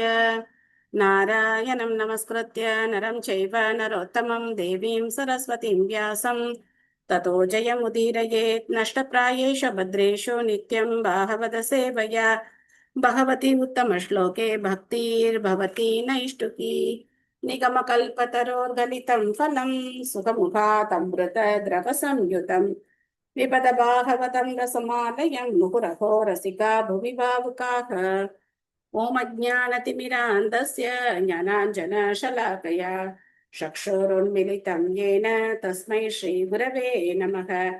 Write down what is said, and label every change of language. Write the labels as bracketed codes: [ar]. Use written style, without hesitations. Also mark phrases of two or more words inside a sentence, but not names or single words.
[sa] नारायणं नमस्कृत्य नरं चैव नरोत्तमम् देवीं सरस्वतीं व्यासं ततो जयमुदीरयेत्. नष्टप्रायेषु भद्रेषु नित्यं भागवत सेवया भगवति उत्तम श्लोके भक्तिर्भवति नैष्ठिकी. निगमकल्पतरोर्गलितं फलं सुखमुखातमृत द्रवसंयुतं पिबत भागवतं रसमालयं मुहुरहो रसिका भुवि भावुकाः। ॐ अज्ञानतिमिरान्धस्य ज्ञानाञ्जनशलाकया चक्षुरुन्मिलितं येन तस्मै श्रीगुरवे नमः।